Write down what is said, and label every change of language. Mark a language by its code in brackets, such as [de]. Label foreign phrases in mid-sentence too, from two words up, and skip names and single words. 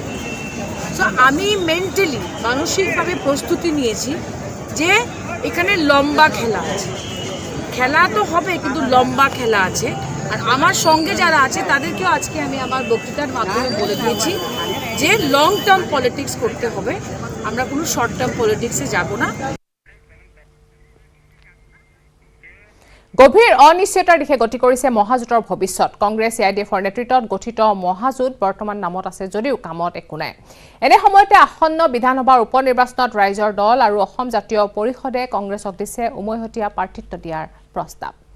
[bn] সো আমি মেন্টালি মানসিকভাবে প্রস্তুতি নিয়েছি যে এখানে লম্বা খেলা আছে, খেলা তো হবে কিন্তু লম্বা খেলা আছে। আর আমার সঙ্গে যারা আছে তাদেরকেও আজকে আমি আমার বক্তৃতার মাধ্যমে বলে দিয়েছি যে [en] long term politics [bn] করতে হবে, আমরা কোনো [en] short term politics-e [bn] যাব না। [as] গভীৰ অনিশ্চয়তাৰ দিশে গতি কৰিছে মহাজোঁটৰ ভৱিষ্যত। কংগ্ৰেছ AIDFৰ নেতৃত্বত গঠিত মহাজোঁট বৰ্তমান নামত আছে যদিও কামত একো নাই। এনে সময়তে আসন্ন বিধানসভাৰ উপ নিৰ্বাচনত ৰাইজৰ দল আৰু অসম জাতীয় পৰিষদে কংগ্ৰেছক দিছে উমৈহতীয়া প্ৰাৰ্থিত্ব দিয়াৰ প্ৰস্তাৱ।